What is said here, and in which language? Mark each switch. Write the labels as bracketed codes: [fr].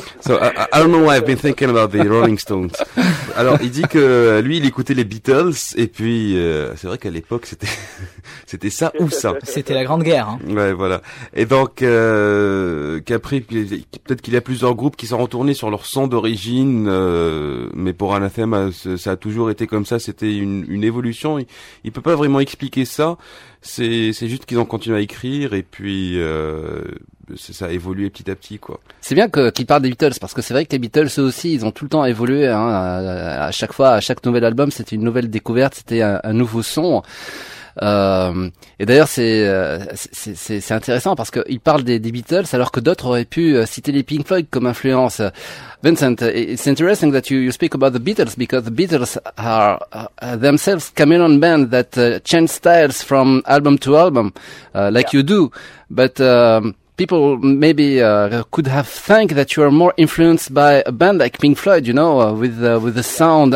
[en] So, I don't know why I've been thinking about the Rolling Stones. [fr] Alors, il dit que lui, il écoutait les Beatles, et puis c'est vrai qu'à l'époque c'était ça ou ça. C'était la Grande Guerre. Hein. Ouais, voilà. Et donc qu'après peut-être qu'il y a plusieurs groupes qui sont retournés sur leur son d'origine, mais pour Anathema ça a toujours été comme ça. C'était une évolution. Il peut pas vraiment expliquer ça. C'est juste qu'ils ont continué à écrire et puis. Ça a évolué petit à petit, quoi. C'est bien qu'ils parlent des Beatles, parce que c'est vrai que les Beatles eux aussi, ils ont tout le temps évolué, hein, à chaque fois, à chaque nouvel album, c'était une nouvelle découverte, c'était un nouveau son. Et d'ailleurs, c'est intéressant parce qu'il parle des Beatles alors que d'autres auraient pu citer les Pink Floyd comme influence. [en] Vincent, it's interesting that you speak about the Beatles because the Beatles are themselves chameleon band that change styles from album to album, like yeah. you do. But people maybe could have think that you are more influenced by a band like Pink Floyd, you know, with the sound.